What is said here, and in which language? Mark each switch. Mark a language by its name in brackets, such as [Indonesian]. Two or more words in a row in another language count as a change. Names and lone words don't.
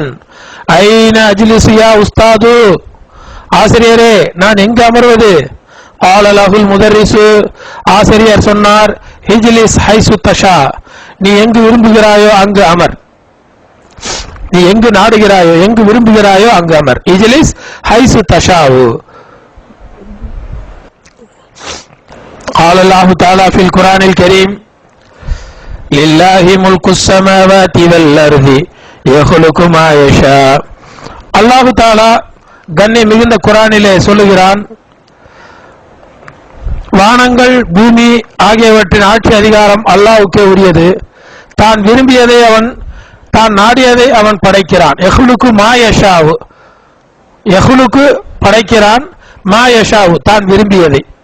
[Arabic] أين أجلس يا أستاذ, [Tamil] ஆசிரியரே நான் எங்கு அமர்வது? [Arabic] قال له المدرس, [Tamil] ஆசிரியர் சொன்னார். [Arabic] اجلس حيث تشاء, [Tamil] நீ எங்கு விரும்புகிறாயோ அங்கு அமர். நீ எங்கு நாடுகிறாயோ, எங்கு விரும்புகிறாயோ அங்கு அமர். [Arabic] اجلس حيث تشاء. قال الله تعالى في القرآن الكريم لله ملك السماوات والأرض يخلق ما يشاء. الله تعالى [Tamil] கண்ணை மிகுந்த குர்ஆனிலே சொல்லுகிறான், வானங்கள் பூமி ஆகியவற்றின் ஆட்சி அதிகாரம் அல்லாஹ்வுக்கே உரியது. தான் விரும்பியதை அவன், தான் நாடியதை அவன் படைக்கிறான். [Arabic] يخلق ما يشاء، يخلق படைக்கிறான், ما يشاء [Tamil] தான் விரும்பியதை.